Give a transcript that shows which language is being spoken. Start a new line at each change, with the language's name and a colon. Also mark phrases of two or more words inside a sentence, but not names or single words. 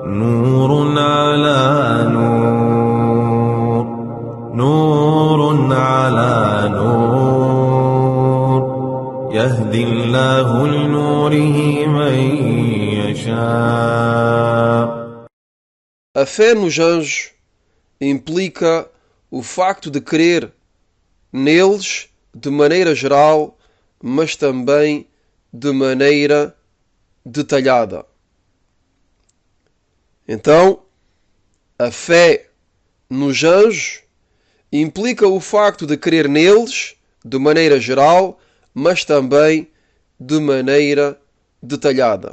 Arabic: نور على نور، نور على نور، يهدي الله لنوره من يشاء.
Portuguese: A fé nos anjos implica o facto de crer neles de maneira geral, mas também de maneira detalhada. Então, a fé nos anjos implica o facto de crer neles de maneira geral, mas também de maneira detalhada.